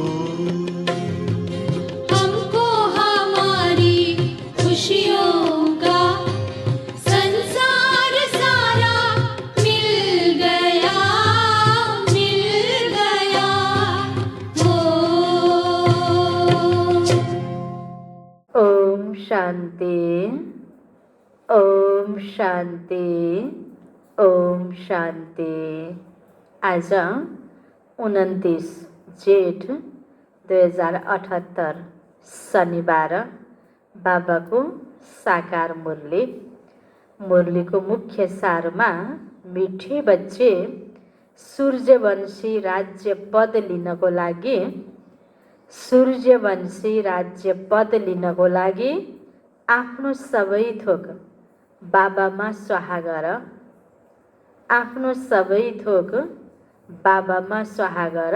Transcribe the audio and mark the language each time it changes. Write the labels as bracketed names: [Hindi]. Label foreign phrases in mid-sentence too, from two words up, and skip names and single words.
[Hindi] हमको हमारी खुशियों का संसार सारा मिल गया, मिल गया हो। ओम शांति, ओम शांति, ओम शांति। [Nepali] आज 29 जेठ 2078 शनिबार बाबाको साकार मुरली। मुरलीको मुख्य सारमा [Hindi] मिठे बच्चे [Nepali] सूर्यवंशी राज्य पद लिनको लागि, सूर्यवंशी राज्य पद लिनको लागि आफ्नो सबै थोक बाबामा स्वाहा गर, आफ्नो सबै थोक बाबामा स्वाहा गर।